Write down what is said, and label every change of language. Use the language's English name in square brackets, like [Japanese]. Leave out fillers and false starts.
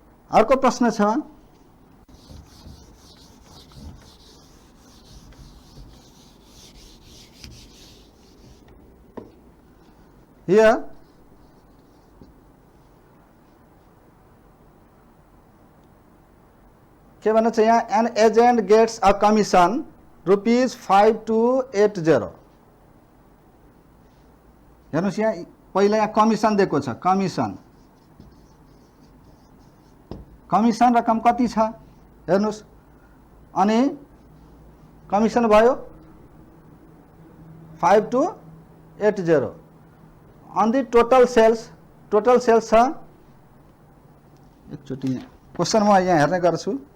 [Nepali] अर्को प्रश्न छ, here के भन्छ यहाँ, [English] an agent gets a commission rupees 5280. [Nepali] हेर्नुस् यहाँ पहिला यहाँ कमिसन दिएको छ. कमिसन रकम कति छ हेर्नुस्. अनि कमिसन भयो 5280 [English] on the total sales. [Nepali] Total sales छ, एकचोटि क्वेसन म यहाँ हेर्ने गर्छु.